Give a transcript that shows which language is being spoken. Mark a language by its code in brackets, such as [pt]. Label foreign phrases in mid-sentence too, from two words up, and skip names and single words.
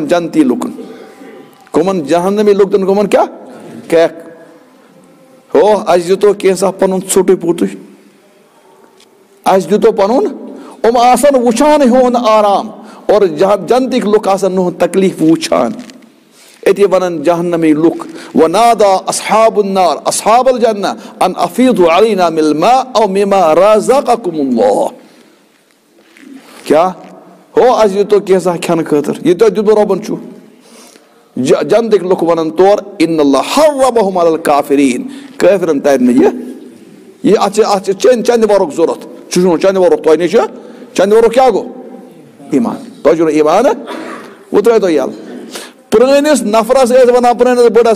[ks] جنتی لُکن کٕمن جہنمی لُکھ دِن کٕمن کیٛاہ کرٛٮ۪کھ ہو اَسہِ دِتو کینٛژھا پنُن ژھوٚٹُے پوٚتُے اَسہِ دِتو پنُن یِم آسن وٕچھان یِہُنٛد آرام اور جنتٕکۍ لُکھ آسن نہٕ تکلیٖف وٕچھان أتی ونن جہنمی لُکھ [ar] ونادا اصحاب النار اصحاب الجنہ ان افیضوا علینا من الماء او مما رزقکم اللہ [ks] کیٛاہ ہو اَسہِ دِتو کینٛژھا کھٮ۪نہٕ خٲطرٕ یہِ تۄہہِ دیُتوٕ رۄبن چھُ جنتٕکۍ لُکھ ونن تورٕ [ar] ان اللہ حرمہم علی الکافرین [ks] کٲفرن ترِ نہٕ یہِ اتھ چھِ چندِ ورُک ضوٚرتھ چھُ چندِ ورُک تۄہہِ نِش چندِ ورُک کیٛاہ گوٚو ایمان تۄہہِ چھُو نہٕ ایمان وۄنۍ ترٛٲیِو تُہۍ یَلہٕ پرٛٲنِس نفرس ٲسۍ ونان پرٛٲنِس بٕڈس